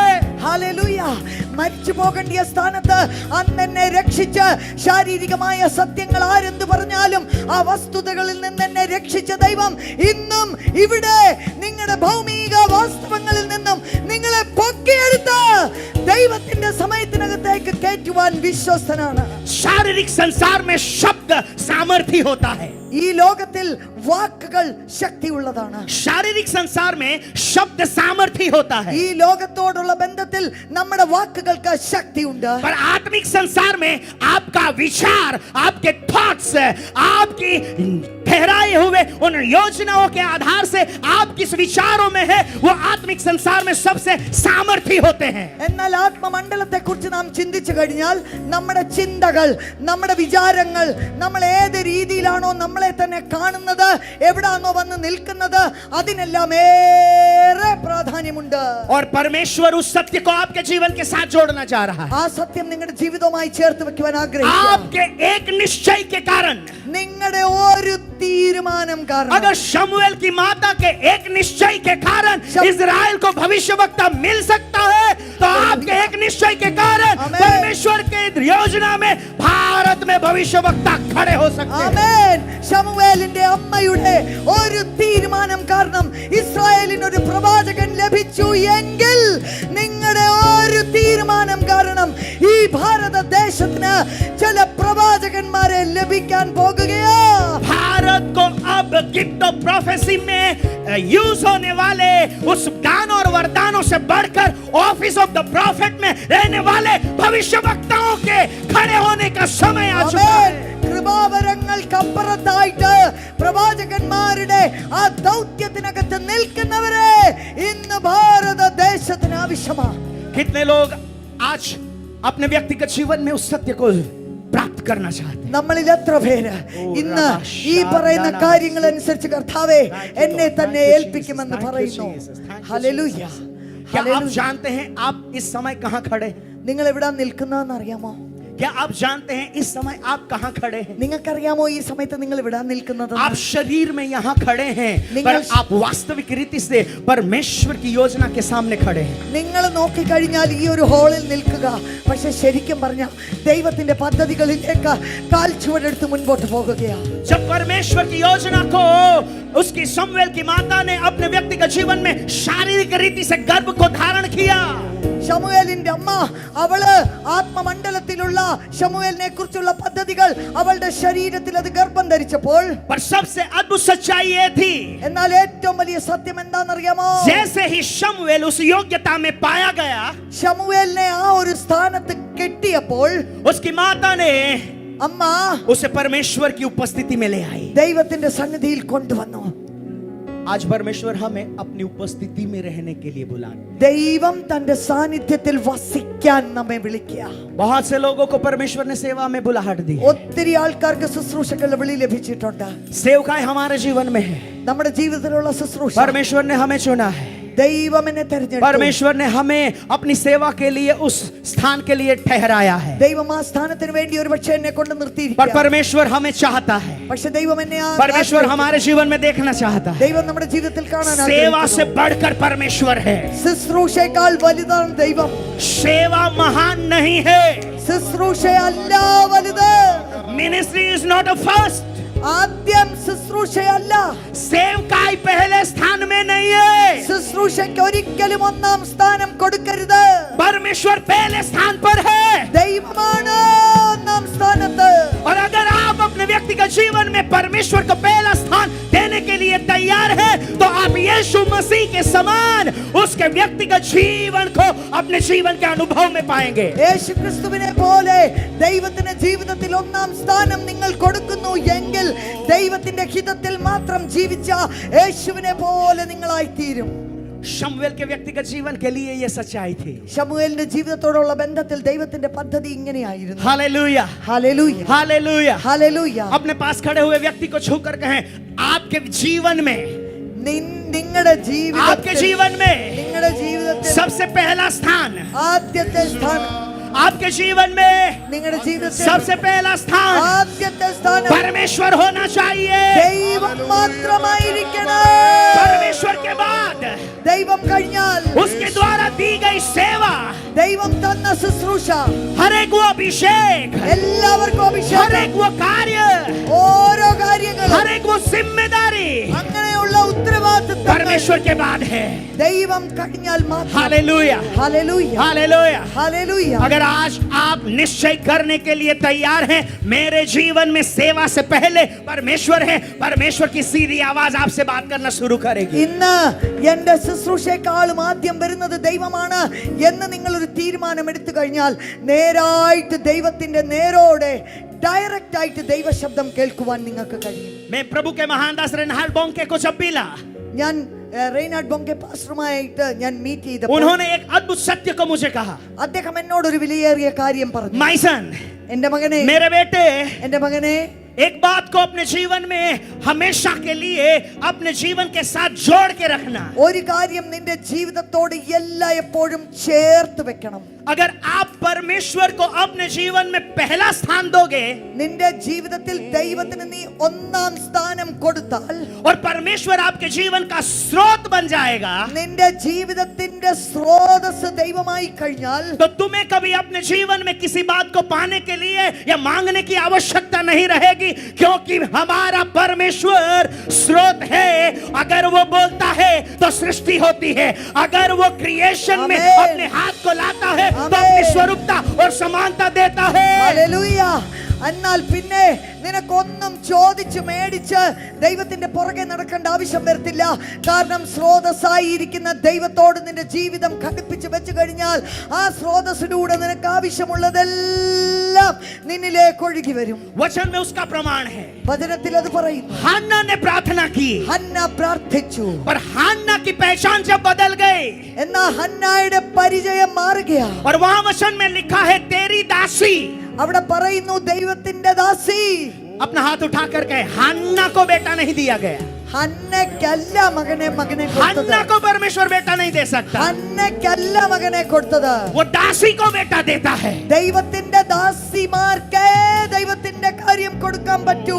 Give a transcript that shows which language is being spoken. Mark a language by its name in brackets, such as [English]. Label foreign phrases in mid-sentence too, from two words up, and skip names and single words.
[Malayalam] ഹല്ലേലൂയ. മരിച്ചു പോകേണ്ട സ്ഥാനത്ത് അന്ന് എന്നെ രക്ഷിച്ച് ശാരീരികമായ സത്യങ്ങൾ ആരെന്ത് പറഞ്ഞാലും ആ വസ്തുതകളിൽ നിന്ന് എന്നെ രക്ഷിച്ച ദൈവം ഇന്നും ഇവിടെ നിങ്ങളുടെ ഭൗമിക വാസ്തവങ്ങളിൽ നിന്നും നിങ്ങളെ പൊക്കിയെടുത്ത് ദൈവത്തിന്റെ സമയത്തിനകത്തേക്ക് കയറ്റുവാൻ വിശ്വസ്തനാണ്. [Hindi] शारीरिक संसार में शब्द सामर्थ्य होता है. [Malayalam] ഈ ലോകത്തിൽ വാക്കുകൾ ശക്തിയുള്ളതാണ്. [Hindi] शारीरिक संसार में शब्द सामर्थ्य होता है. [Malayalam] ഈ ലോകത്തോടുള്ള ബന്ധത്തിൽ നമ്മുടെ വാക്കുകൾക്ക് ശക്തിയുണ്ട്. [Hindi] पर आत्मिक संसार में आपका विचार, आपके थॉट्स, आपकी ठहराए हुए उन योजनाओं के आधार से आप किस विचारों में है वो आत्मिक संसार में सबसे सामर्थ्य होते हैं. [Malayalam] എന്നാൽ ആത്മമണ്ഡലത്തെ കുറിച്ച് നാം ചിന്തിച്ചു കഴിഞ്ഞാൽ നമ്മുടെ ചിന്തകൾ, നമ്മുടെ വിചാരങ്ങൾ, നമ്മൾ ഏത് രീതിയിലാണോ നമ്മളെ തന്നെ കാണുന്നത്, എവിടാണോ വന്ന് നിൽക്കുന്നത്, അതിനെല്ലാം ഏറെ പ്രാധാന്യമുണ്ട്. [Hindi] और परमेश्वर उस सत्य को आपके जीवन के साथ जोड़ना चाह रहा है. [Malayalam] ആ സത്യം നിങ്ങളുടെ ജീവിതവുമായി ചേർത്ത് വെക്കുവാൻ ആഗ്രഹിക്കുന്നു. [Hindi] आपके एक निश्चय के कारण, [Malayalam] നിങ്ങളുടെ ഒരു തീരുമാനം കാരണം, [Hindi] अगर शमूएल की माता के एक निश्चय के कारण इजराइल को भविष्यवक्ता मिल सकता है तो आपके एक निश्चय के कारण परमेश्वर के योजना में भारत में भविष्यवक्ता खड़े हो सकते हैं. [Malayalam] ആമേൻ. ശമൂവേലിന്റെ അമ്മയുടെ ഒരു തീരുമാനം കാരണം ഇസ്രായേലിന് ഒരു പ്രവാചകൻ ലഭിച്ചു എങ്കിൽ നിങ്ങളുടെ ഒരു തീരുമാനം കാരണം ഈ ഭാരതദേശത്തിന് ചില പ്രവാചകന്മാരെ ലഭിക്കാൻ പോകുകയാ. [Hindi] भारत को अब [English] gift of prophecy [Hindi] में यूज होने वाले उस दान और वरदानों से बढ़कर [English] office of the prophet [Hindi] में रहने वाले भविष्यवक्ताओं के खड़े होने का समय आ चुका है. [Malayalam] കൃപാവരങ്ങൾക്കപ്പുറത്തായിട്ട് പ്രവാചകന്മാരുടെ ആ ദൗത്യത്തിനകത്ത് നിൽക്കുന്നവരെ ഇന്ന് ഭാരതദേശത്തിന് ആവശ്യമാണ്. [Hindi] कितने लोग आज अपने व्यक्तिगत जीवन में उस सत्य को प्राप्त करना चाहते हैं. [Malayalam] നമ്മളിൽ എത്ര പേര് ഇന്ന് ഈ പറയുന്ന കാര്യങ്ങൾ അനുസരിച്ച് കർത്താവേ എന്നെ തന്നെ ഏൽപ്പിക്കുമെന്ന് പറയുന്നു? ഹല്ലേലൂയ. [Hindi] क्या आप जानते हैं आप इस समय कहां खड़े हैं? [Malayalam] നിങ്ങൾ എവിടെ നിൽക്കുന്നതെന്ന് അറിയാമോ? [Hindi] क्या आप जानते हैं इस समय आप कहां खड़े हैं? [Malayalam] നിങ്ങൾക്കറിയാമോ ഈ സമയത്ത് നിങ്ങൾ എവിടെ നിൽക്കുന്നത്? [Hindi] आप शरीर में यहां खड़े हैं पर आप वास्तविक रीति से परमेश्वर की योजना के सामने खड़े हैं. [Malayalam] നിങ്ങൾ നോക്കിക്കഴിഞ്ഞാൽ ഈ ഒരു ഹോളിൽ നിൽക്കുക, പക്ഷെ ശരിക്കും പറഞ്ഞാൽ ദൈവത്തിന്റെ പദ്ധതികളിലേക്ക് കാൽ ചുവടെടുത്ത് മുൻപോട്ട് പോകുകയാണ്. [Hindi] जब परमेश्वर की योजना को उसकी शमूएल की माता ने अपने व्यक्तिगत जीवन में शारीरिक रीति से गर्भ को धारण किया. [Malayalam] ശമൂവേലിന്റെ അമ്മ അവള് ആത്മമണ്ഡലത്തിലുള്ള ശമൂവേലിനെ കുറിച്ചുള്ള പദ്ധതികൾ അവളുടെ ശരീരത്തിൽ അത് ഗർഭം ധരിച്ചപ്പോൾ [Hindi] पर सबसे अद्भुत सच्चाई ये थी, [Malayalam] എന്നാൽ ഏറ്റവും വലിയ സത്യം എന്താണെന്നറിയാമോ? [Hindi] जैसे ही शमूएल उस योग्यता में पाया गया, [Malayalam] ശമൂവേലിനെ ആ ഒരു സ്ഥാനത്ത് കെട്ടിയപ്പോൾ [Hindi] उसकी माता ने [Malayalam] അമ്മ [Hindi] उसे परमेश्वर की उपस्थिति में ले आई. [Malayalam] ദൈവത്തിന്റെ സന്നിധിയിൽ കൊണ്ടുവന്നു. [Hindi] आज परमेश्वर हमें अपनी उपस्थिति में रहने के लिए बुलाए. [Malayalam] ദൈവം തന്റെ സാന്നിധ്യത്തിൽ വസിക്കാൻ നമ്മെ വിളിക്കുക. [Hindi] बहुत से लोगों को परमेश्वर ने सेवा में बुलाहट दी. [Malayalam] ഒത്തിരി ആൾക്കാർക്ക് ശുശ്രൂഷകളുടെ വിളി ലഭിച്ചിട്ടുണ്ട്. [Hindi] सेवकाई हमारे जीवन में है. [Malayalam] നമ്മുടെ ജീവിതത്തിലുള്ള ശുശ്രൂഷ [Hindi] परमेश्वर ने हमें चुना है. [Malayalam] ദൈവം എന്നെ തിരഞ്ഞെടുത്തു. [Hindi] परमेश्वर ने हमें अपनी सेवा के लिए उस स्थान के लिए ठहराया है. [Malayalam] ദൈവം ആ സ്ഥാനത്തിന് വേണ്ടി ഒരുപക്ഷെ എന്നെ കൊണ്ട് [Hindi] पर [Malayalam] നിർത്തിയിരിക്കുക. [Hindi] परमेश्वर हमें चाहता है. [Malayalam] പക്ഷെ ദൈവം എന്നെ [Hindi] परमेश्वर हमारे जीवन में देखना चाहता है. [Malayalam] ദൈവം നമ്മുടെ ജീവിതത്തിൽ കാണാൻ [Hindi] सेवा से [Malayalam] ആഗ്രഹിക്കുന്നു. [Hindi] बढ़कर परमेश्वर है. [Malayalam] ശുശ്രൂഷയേക്കാൾ വലുതാണ് ദൈവം. [Hindi] सेवा महान नहीं है. [Malayalam] ശുശ്രൂഷയല്ല വലുത്. [English] ministry is not a first. [Malayalam] ആദ്യം ശുശ്രൂഷയല്ല. [Hindi] सेवकाई पहले स्थान में नहीं है. [Malayalam] ശുശ്രൂഷയ്ക്ക് ഒരിക്കലും ഒന്നാം സ്ഥാനം കൊടുക്കരുത്. [Hindi] परमेश्वर पहले स्थान पर है. [Malayalam] ദൈവമാണ് ഒന്നാം സ്ഥാനത്ത്. [Hindi] और अगर आप अपने व्यक्तिगत जीवन में परमेश्वर को पहला स्थान देने के लिए तैयार हैं तो आप यीशु मसीह के समान उसके व्यक्तिगत जीवन को अपने जीवन के अनुभव में पाएंगे. [Malayalam] യേശു ക്രിസ്തുവിനെ പോലെ ദൈവത്തിന്റെ ജീവിതത്തിൽ ഒന്നാം സ്ഥാനം നിങ്ങൾ കൊടുക്കുന്നു എങ്കിൽ ദൈവത്തിന്റെ ഹിതത്തിൽ മാത്രം ജീവിച്ച യേശുവിനെ പോലെ നിങ്ങളായി തീരും. [Hindi] शमूएल के व्यक्तिगत जीवन के लिए ये सच्चाई थी। [Malayalam] ശമൂവേലിന്റെ ജീവിതത്തോടുള്ള ബന്ധത്തിൽ ദൈവത്തിന്റെ പദ്ധതി ഇങ്ങനെയായിരുന്നു. [Hindi] हालेलुया, [Malayalam] ഹല്ലേലൂയ, [Hindi] हालेलुया। [Malayalam] ഹല്ലേലൂയ. [Hindi] अपने पास खड़े हुए व्यक्ति को छूकर कहें, आपके जीवन में, [Malayalam] നിങ്ങളുടെ [Hindi] आपके [Malayalam] ജീവിതത്തിൽ [Hindi] जीवन में [Malayalam] നിങ്ങളുടെ ജീവിതത്തിൽ [Hindi] सबसे पहला स्थान, [Malayalam] ആദ്യത്തെ സ്ഥാനം, [Hindi] आपके जीवन में [Malayalam] നിങ്ങളുടെ ജീവിതത്തിൽ [Hindi] सबसे पहला स्थान [Malayalam] ആദ്യത്തെ സ്ഥാനം [Hindi] परमेश्वर होना चाहिए। [Malayalam] ദൈവം മാത്രമായിരിക്കണം. [Hindi] परमेश्वर के बाद [Malayalam] ദൈവം കഴിഞ്ഞാൽ [Hindi] उसके द्वारा दी गई सेवा, [Malayalam] ദൈവം തന്ന ശുശ്രൂഷ, [Hindi] हर एक वो अभिषेक, [Malayalam] എല്ലാവർക്കും [Hindi] हर [Malayalam] അഭിഷേകം, [Hindi] एक वो कार्य, [Malayalam] ഓരോ കാര്യങ്ങളും [Hindi] हर एक वो जिम्मेदारी [Malayalam] അങ്ങനെയുള്ള ഉത്തരവാദിത്തങ്ങൾ [Hindi] परमेश्वर के बाद है। [Malayalam] ദൈവം കഴിഞ്ഞാൽ മാത്രം. [Hindi] हालेलुया, [Malayalam] ഹല്ലേലൂയ, [Hindi] हालेलुया। [Malayalam] ഹല്ലേലൂയ. [Hindi] अगर आज आप निश्चय करने के लिए तैयार हैं, मेरे जीवन में सेवा से पहले परमेश्वर है, परमेश्वर की सीधी आवाज आपसे बात करना शुरू करेगी। [Malayalam] ഇന്ന് എന്റെ ശുശ്രൂഷയെക്കാളും ആദ്യം വരുന്നത് ദൈവമാണ് എന്ന് നിങ്ങൾ ഒരു തീരുമാനം എടുത്തു കഴിഞ്ഞാൽ നേരായിട്ട് ദൈവത്തിന്റെ നേരോടെ ഡയറക്റ്റ് ആയിട്ട് ദൈവശബ്ദം കേൾക്കുവാൻ നിങ്ങൾക്ക് കഴിയും. [Hindi] मैं प्रभु के महान दास रेनहाल्ड बोंके को जब मिला, [Malayalam] ഞാൻ റെയ്നാർഡ് ബോങ്കെ പാസ്റ്ററുമായിട്ട് ഞാൻ മീറ്റ് ചെയ്തപ്പോൾ [Hindi] उन्होंने एक अद्भुत सत्य को मुझे कहा, [Malayalam] അദ്ദേഹം എന്നോടൊരു വിലയേറിയ കാര്യം പറഞ്ഞു. [English] my son, [Malayalam] എന്റെ മകനെ, [Hindi] मेरे बेटे, [Malayalam] എന്റെ മകനെ, [Hindi] एक बात को अपने जीवन में हमेशा के लिए अपने जीवन के साथ जोड़ के रखना। [Malayalam] ഒരു കാര്യം നിന്റെ ജീവിതത്തോട് എപ്പോഴും ചേർത്ത് വെക്കണം. [Hindi] अगर आप परमेश्वर को अपने जीवन में पहला स्थान दोगे [Malayalam] നിന്റെ ജീവിതത്തിൽ ദൈവത്തിന് നീ ഒന്നാം സ്ഥാനം കൊടുത്താൽ, [Hindi] और परमेश्वर आपके जीवन का स्रोत बन जाएगा, [Malayalam] നിന്റെ ജീവിതത്തിന്റെ സ്രോതസ് ദൈവമായി കഴിഞ്ഞാൽ [Hindi] तो तुम्हें कभी अपने जीवन में किसी बात को पाने के लिए या मांगने की आवश्यकता नहीं रहेगी, क्योंकि हमारा परमेश्वर स्रोत है। अगर वो बोलता है तो सृष्टि होती है, अगर वो क्रिएशन में आमेन। अपने हाथ को लाता है तो आमेन। अपनी स्वरूपता और समानता देता है। [Malayalam] ഹല്ലേലൂയ. എന്നാൽ പിന്നെ നിനക്കൊന്നും ചോദിച്ച് മേടിച്ച് ദൈവത്തിന്റെ പുറകെ നടക്കേണ്ട ആവശ്യം വരത്തില്ല. കാരണം സ്രോതസ്സായിരിക്കുന്ന ദൈവത്തോട് നിന്റെ ജീവിതം ഘടിപ്പിച്ച് വെച്ച് കഴിഞ്ഞാൽ ആ സ്രോതസ്സിലൂടെ നിനക്ക് ആവശ്യമുള്ളതെല്ലാം നിന്നിലേക്ക് ഒഴുകി വരും. [Hindi] वचन में उसका प्रमाण है। [Malayalam] വചനത്തിൽ അത് പറയുന്നു. [Hindi] हन्ना ने प्रार्थना की, [Malayalam] ഹന്ന പ്രാർത്ഥിച്ചു. [Hindi] पर हन्ना की पहचान जब बदल गई, [Malayalam] എന്നാ ഹന്നായുടെ പരിചയം മാറുകയാ. [Hindi] और वहां वचन में लिखा है, तेरी दासी, [Malayalam] അവിടെ പറയുന്നു ദൈവത്തിന്റെ ദാസി. [Hindi] अपना हाथ उठाकर कहे, हन्ना को बेटा नहीं दिया गया। [Malayalam] ഹന്നയ്ക്കല്ല മകനെ കൊടുത്തത്. [Hindi] हन्ना को परमेश्वर बेटा नहीं दे सकता, [Malayalam] ഹന്നയ്ക്കല്ല മകനെ കൊടുത്തത്. [Hindi] वो दासी को बेटा देता है। [Malayalam] ദൈവത്തിന്റെ ദാസിമാർക്കേ ദൈവത്തിന്റെ കാര്യം കൊടുക്കാൻ പറ്റൂ.